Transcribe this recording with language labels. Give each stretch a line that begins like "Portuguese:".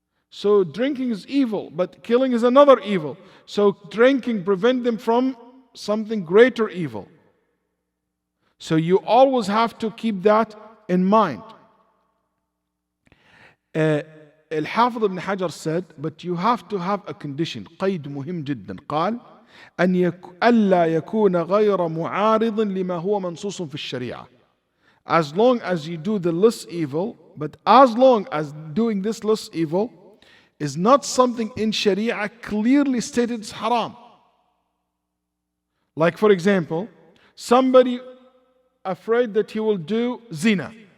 English: So drinking is evil, but killing is another evil. So drinking prevents them from something greater evil. So you always have to keep that in mind. Al-Hafidh ibn Hajar said, but you have to have a condition.
Arabic: قيد مهم جدا. قال ألا يكون غير معارض لما هو منصوص في الشريعة.
English: As long as you do the less evil, but as long as doing this less evil is not something in Sharia clearly stated is haram. Like for example, somebody afraid that he will do zina.